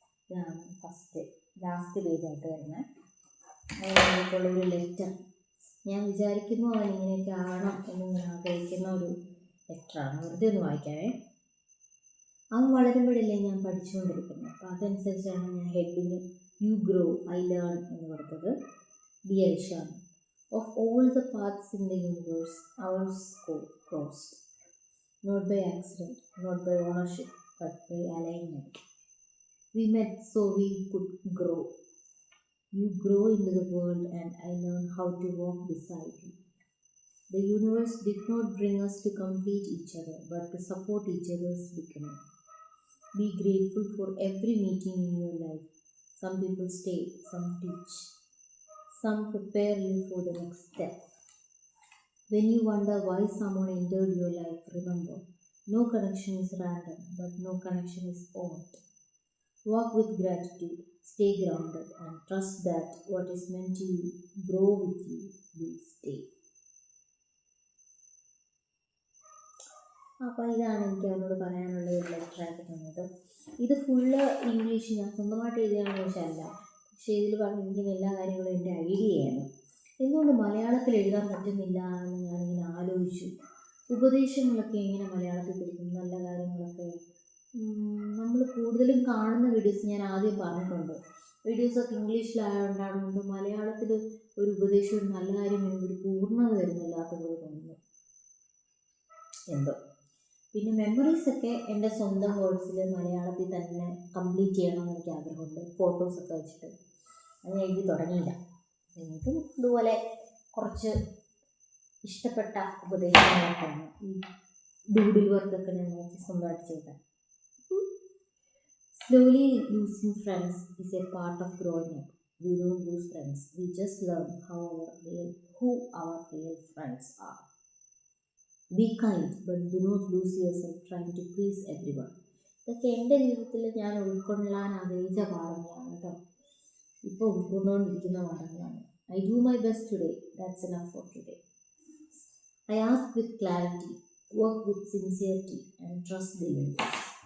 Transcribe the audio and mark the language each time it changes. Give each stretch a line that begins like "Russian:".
Malayalam: ഇതാണ് ലാസ്റ്റ് പേജായിട്ട് വരുന്നത്. അതിനകത്തുള്ളൊരു ലെറ്റർ. ഞാൻ വിചാരിക്കുന്നു അവൻ ഇങ്ങനെയൊക്കെ ആവണം എന്ന് ഞാൻ ആഗ്രഹിക്കുന്ന ഒരു ലെറ്ററാണ്. വെറുതെ ഒന്ന് വായിക്കാവേ. അവൻ വളരുമ്പോഴല്ലേ ഞാൻ പഠിച്ചുകൊണ്ടിരിക്കുന്നത്, അപ്പോൾ അതനുസരിച്ചാണ് ഞാൻ heading
English: you grow I learn
Malayalam: എന്ന് കൊടുത്തത്.
English: Dear Ishan, of all the paths in the universe ours crossed, not by accident, not by ownership, but by alignment. We met so we could grow. You grow into the world and I learn how to walk beside you. The universe did not bring us to complete each other, but to support each other's becoming. Be grateful for every meeting in your life. Some people stay, some teach, some prepare you for the next step. When you wonder why someone entered your life, remember, no connection is random, but no connection is odd. Walk with gratitude, stay grounded, and trust that what is meant to grow with you will stay.
Malayalam: അപ്പോൾ ഇതാണ് എനിക്ക് അവനോട് പറയാനുള്ള ഒരു ലെറ്ററായിട്ട് തന്നത്. ഇത് full English ഞാൻ സ്വന്തമായിട്ട് എഴുതിയാണെന്ന് ചോദിച്ചാലല്ല, പക്ഷേ ഇതിൽ പറഞ്ഞിരിക്കുന്ന എല്ലാ കാര്യങ്ങളും എൻ്റെ ഐഡിയയാണ്. എന്തുകൊണ്ട് മലയാളത്തിൽ എഴുതാൻ പറ്റുന്നില്ല എന്ന് ഞാനിങ്ങനെ ആലോചിച്ചു. ഉപദേശങ്ങളൊക്കെ എങ്ങനെ മലയാളത്തിൽ കൊടുക്കും, നല്ല കാര്യങ്ങളൊക്കെ. നമ്മൾ കൂടുതലും കാണുന്ന വീഡിയോസ് ഞാൻ ആദ്യം പറഞ്ഞിട്ടുണ്ട്, വീഡിയോസൊക്കെ ഇംഗ്ലീഷിലായതുകൊണ്ടാണ് മലയാളത്തിൽ ഒരു ഉപദേശവും നല്ല കാര്യം ഒരു പൂർണ്ണത വരുന്നില്ലാത്ത പോലെ തോന്നുന്നു. എന്തോ പിന്നെ മെമ്മറീസൊക്കെ എൻ്റെ സ്വന്തം വേർഡ്സിൽ മലയാളത്തിൽ തന്നെ കംപ്ലീറ്റ് ചെയ്യണമെന്ന് എനിക്ക് ആഗ്രഹമുണ്ട്. ഫോട്ടോസൊക്കെ വെച്ചിട്ട് അത് ഞാൻ എഴുതി തുടങ്ങിയില്ല. എനിക്കും ഇതുപോലെ കുറച്ച് ഇഷ്ടപ്പെട്ട ഉപദേശങ്ങളൊക്കെയാണ് ഈ ഡൂഡിൽ വർക്കൊക്കെ ഞാൻ നോക്കി സ്വന്തമായിട്ട് ചെയ്തത്.
English: Slowly losing friends is a part of growing up. We don't lose friends. We just learn who our real friends are. Be kind, but do not lose yourself trying to please everyone.
Malayalam: ഇതൊക്കെ എൻ്റെ ജീവിതത്തിൽ ഞാൻ ഉൾക്കൊള്ളാൻ ആഗ്രഹിച്ച പാഠങ്ങളാണ് കേട്ടോ. ഇപ്പോൾ ഉൾക്കൊണ്ടുകൊണ്ടിരിക്കുന്ന പാഠങ്ങളാണ്.
English: I do my best today. That's enough for today. I ask with clarity, work with sincerity, and trust the universe.